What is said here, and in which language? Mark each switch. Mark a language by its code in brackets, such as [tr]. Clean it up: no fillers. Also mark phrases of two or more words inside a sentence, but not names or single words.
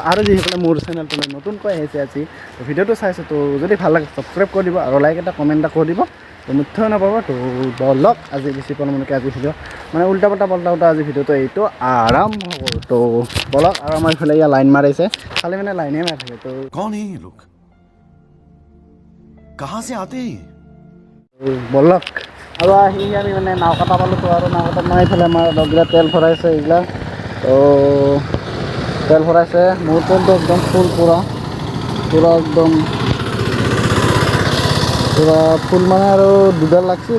[as] আৰু যিসকলে মোৰ চেনেলটো নতুনকৈ আহিছে আজি তো ভিডিঅ'টো চাইছোঁ, তো যদি ভাল লাগে ছাবস্ক্ৰাইব কৰি দিব আৰু লাইক এটা কমেণ্ট এটা কৰি দিব। তো নিশ্চয় নাপাব। তো বলক আজি বেছি পলমকৈ আজি ভিডিঅ' মানে উল্টা আজি ভিডিঅ'টো এইটো আৰম্ভ কৰোঁ। তো বলক। আৰু আমাৰ ইফালে ইয়াৰ লাইন মাৰিছে, খালি মানে লাইনে মাৰি থাকে। তো [hi] कौन है ये लोग, कहाँ से आते हैं? [as] বলক। আৰু আহি আমি মানে নাওকাটা পালোঁ। তো আৰু নাওকাটাত মানে এইফালে আমাৰ লগগিলা তেল ভৰাইছে এইগিলা। তো তেল ভৰাইছে, মোৰ তেলটো একদম ফুল পূৰা একদম ফুল মানে আৰু দুডাল লাগছিল।